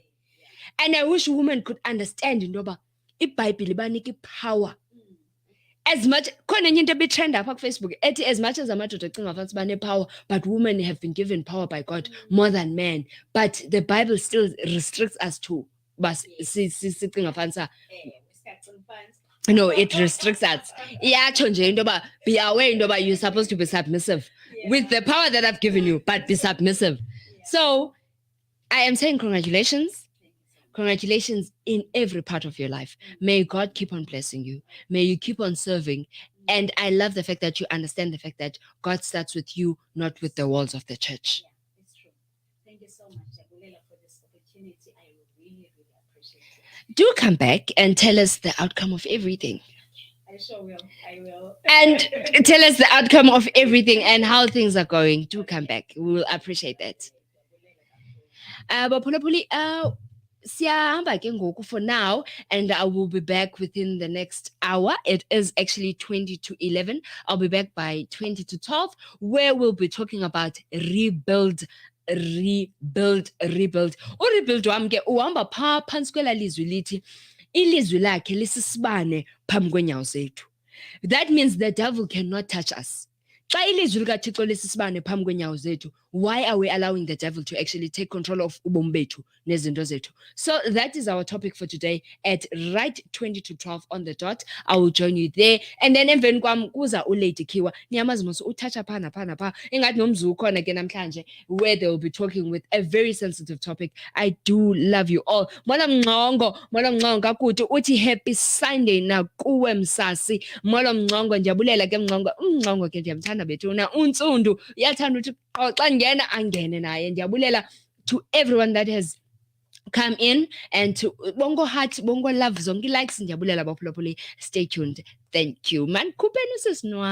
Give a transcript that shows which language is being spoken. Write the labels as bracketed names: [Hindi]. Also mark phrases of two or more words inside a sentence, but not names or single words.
[English] And I wish women could understand [Xhosa] into yoba iBhayibhile ibanika ipower. [English] As much [Xhosa] khona enye into ebitrend apha kuFacebook ethi [English] as much as [Xhosa] amadoda ecinga fanisa banepower, [English] but women have been given power by God more than men. But the Bible still restricts us to [Xhosa] sicinga fanisa. [English] No, it restricts us. [Xhosa] Iyatsho nje into yoba [English] be aware [Xhosa] into yoba [English] you're supposed to be submissive with the power that I've given you, but be submissive. So I am saying congratulations. Congratulations in every part of your life. May God keep on blessing you. May you keep on serving. And I love the fact that you understand the fact that God starts with you, not with the walls of the church. Yeah, it's true. Thank you so much, Jabulela, for this opportunity. I really do come back and tell us the outcome of everything. I sure will. I will. And tell us the outcome of everything and how things are going. Do come back. We will appreciate that. [Xhosa] Baphulaphuli, siyahamba ke ngoku [English] for now, and I will be back within the next hour. It is actually 20 to 11. I'll be back by 20 to 12, where we'll be talking about rebuild. Rebuild. [Xhosa] Urebuild wam ke uhamba phaa phantsi kwela lizwi lithi ilizwi lakhe lisisibane phambi kweenyawo zethu. [English] That means the devil cannot touch us. [Xhosa] Xa ilizwi likaThixo lisisibane phambi kweenyawo zethu, [English] why are we allowing the devil to actually take control of [Xhosa] ubomi bethu nezinto zethu? [English] So that is our topic for today at right 20 to 12 on the dot. I will join you there. And then [Xhosa] emveni kwam kuza uLady Kiwa. Niyamazi mos uthatha phaa naphaa naphaa. Ingathi nomzi ukhona ke namhlanje, [English] where they will be talking with a very sensitive topic. I do love you all. [Xhosa] Molo Mngcongo kakude uthi [English] happy Sunday [Xhosa] nakuwe Msasi. Molo Mngcongo, ndiyabulela ke Mngcongo. Umngcongo ke ndiyamthanda bethuna. Untsundu uyathanda uthi xa ngena angene naye. [English] Ndiyabulela to everyone that has come in, and to bongo heart, bongo love, [Xhosa] zonke likes. Ndiyabulela baphulaphuli. [English] Stay tuned. Thank you. Man, [Xhosa] kupeni usisnwa.